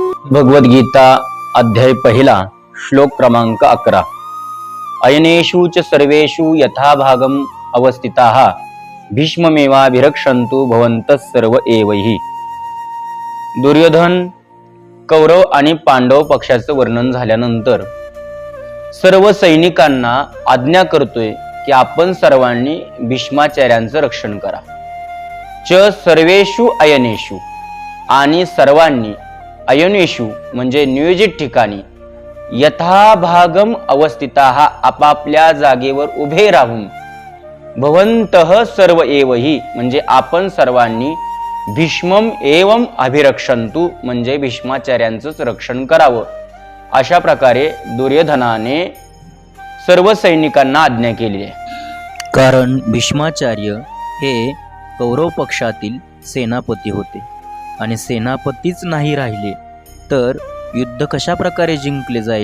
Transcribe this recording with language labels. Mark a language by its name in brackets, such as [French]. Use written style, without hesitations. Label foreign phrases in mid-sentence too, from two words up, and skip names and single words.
[Marathi] भगवद्गीता अध्याय पहिला श्लोक क्रमांक 11। [Sanskrit] अयनेषु च सर्वेषु यथाभागम अवस्थिताः भीष्ममेवाभिरक्षन्तु भवन्तः सर्व एवैहि। [Marathi] दुर्योधन, कौरव आणि पांडव पक्षाचं वर्णन झाल्यानंतर सर्व सैनिकांना आज्ञा करतोय की आपण सर्वांनी भीष्माचार्यांचं रक्षण करा। [Sanskrit] च सर्वेषु अयनेषु, [Marathi] आणि सर्वांनी अयनेषु म्हणजे नियोजित ठिकाणी, [Sanskrit] यथाभागम अवस्थिताः [Marathi] आपापल्या जागेवर उभे राहून, [Sanskrit] भवन्तः सर्व एवहि [Marathi] म्हणजे आपण सर्वांनी, [Sanskrit] भीष्मम एवं अभिरक्षन्तु [Marathi] म्हणजे भीष्माचार्यांचंच रक्षण करावं। अशा प्रकारे दुर्योधनाने सर्व सैनिकांना आज्ञा केली आहे। कारण भीष्माचार्य हे कौरव पक्षातील सेनापती होते आणि सेनापतीच नाही राहिले तर युद्ध कशा प्रकारे जिंकले जाईल।